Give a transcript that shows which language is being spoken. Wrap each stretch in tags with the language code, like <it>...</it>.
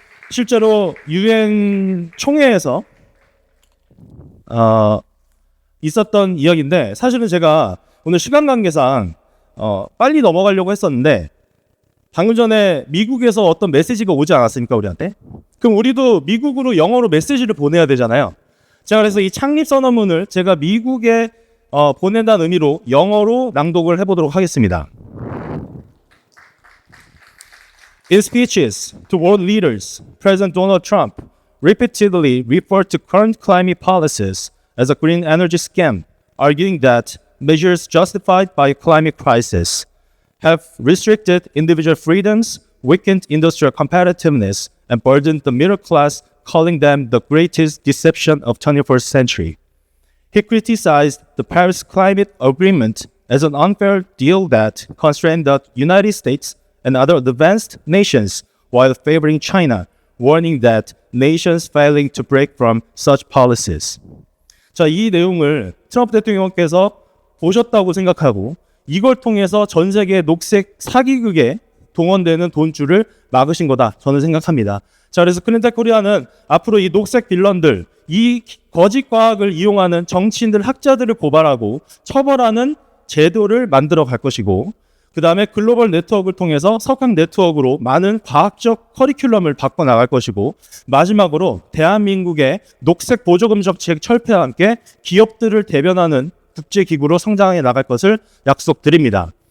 <ko>실제로 UN 총회에서 있었던 이야기인데, 사실은 제가 오늘 시간 관계상 빨리 넘어가려고 했었는데, 방금 전에 미국에서 어떤 메시지가 오지 않았습니까, 우리한테? 그럼 우리도 미국으로 영어로 메시지를 보내야 되잖아요. 자, 그래서 이 창립 선언문을 제가 미국에 보낸다는 의미로 영어로 낭독을 해보도록 하겠습니다.</ko> <en>In speeches to world leaders, President Donald Trump repeatedly referred to current climate policies as a green energy scam, arguing that measures justified by a climate crisis have restricted individual freedoms, weakened industrial competitiveness, and burdened the middle class, calling them the greatest deception of 21st century. He criticized the Paris Climate Agreement as an unfair deal that constrained the United States and other advanced nations while favoring China, warning that nations failing to break from such policies.</en> <ko>자, 이 내용을 트럼프 대통령께서 보셨다고 생각하고 이걸 통해서 전 세계 녹색 사기극에 동원되는 돈줄을 막으신 거다, 저는 생각합니다. 자, 그래서 클린텍 코리아는 앞으로 이 녹색 빌런들, 이 거짓 과학을 이용하는 정치인들, 학자들을 고발하고 처벌하는 제도를 만들어 갈 것이고, 그 다음에 글로벌 네트워크를 통해서 석학 네트워크로 많은 과학적 커리큘럼을 바꿔 나갈 것이고, 마지막으로 대한민국의 녹색 보조금 정책 철폐와 함께 기업들을 대변하는 국제기구로 성장해 나갈 것을 약속드립니다.</ko>